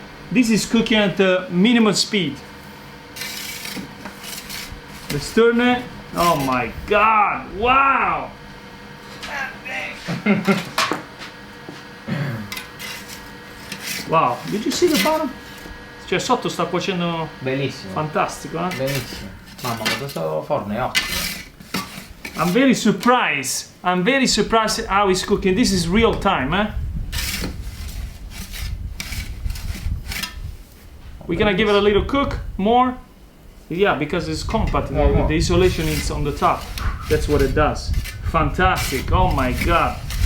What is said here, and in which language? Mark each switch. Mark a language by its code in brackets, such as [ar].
[en] This is cooking at the minimum speed. Let's turn it. Oh my god, wow. Wow, did you see the bottom? [it] Cioè sotto sta cuocendo. Bellissimo. Fantastico, eh? Benissimo. Mamma, ma questo forno è ottimo. [en] I'm very surprised. I'm very surprised how it's cooking. This is real time, eh? We're gonna give it a little cook more. Yeah, because it's compact. The isolation is on the top. That's what it does. Fantastic. Oh my god.